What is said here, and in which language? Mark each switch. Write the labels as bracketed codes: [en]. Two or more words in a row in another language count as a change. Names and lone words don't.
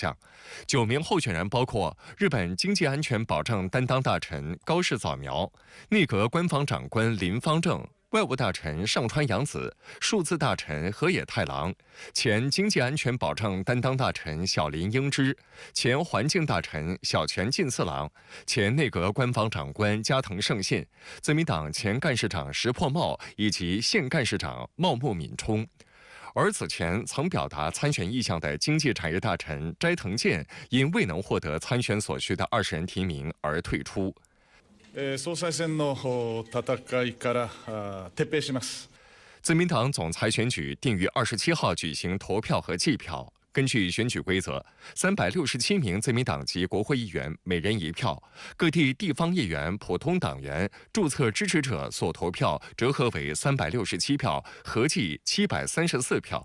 [zh] 相。9名候选人包括日本经济安全保障担当大臣高市早苗、内阁官房长官林芳正、外务大臣上川洋子、数字大臣河野太郎、前经济安全保障担当大臣小林英之、前环境大臣小泉进次郎、前内阁官房长官加藤胜信、自民党前干事长石破茂以及现干事长茂木敏充。而此前曾表达参选意向的经济产业大臣斋藤健因未能获得参选所需的20人提名而退出。 [ja] 総裁選の戦いから撤兵します。 [zh] 自民党总裁选举定于27号举行投票和计票。根据选举规则，367名自民党籍国会议员每人1票，各地地方议员、普通党员、注册支持者所投票折合为367票，合计734票。